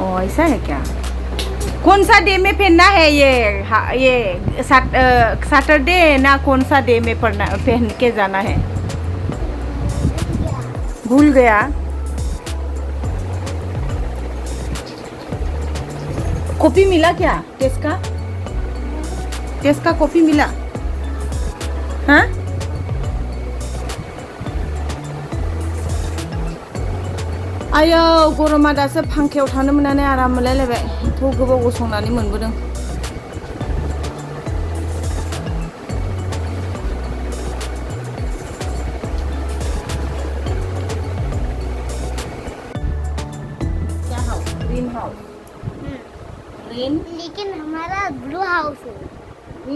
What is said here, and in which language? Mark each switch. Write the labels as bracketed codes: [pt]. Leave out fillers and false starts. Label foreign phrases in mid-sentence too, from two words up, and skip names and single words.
[hi] ओ ऐसा है क्या कौन सा डे में पहनना है ये सैटरडे ना कौन सा डे में पहन के जाना है भूल गया कॉपी मिला क्या टेस्ट का कॉपी मिला हाँ [brx] आयो गरमा दासो फांखायाव थानो मोननानै आराम मोनलायलायबाय एथ' गोबाव गसंनानै मोनबोदों क्या [en] house green house [hi] लेकिन हमारा ब्लू हाउस है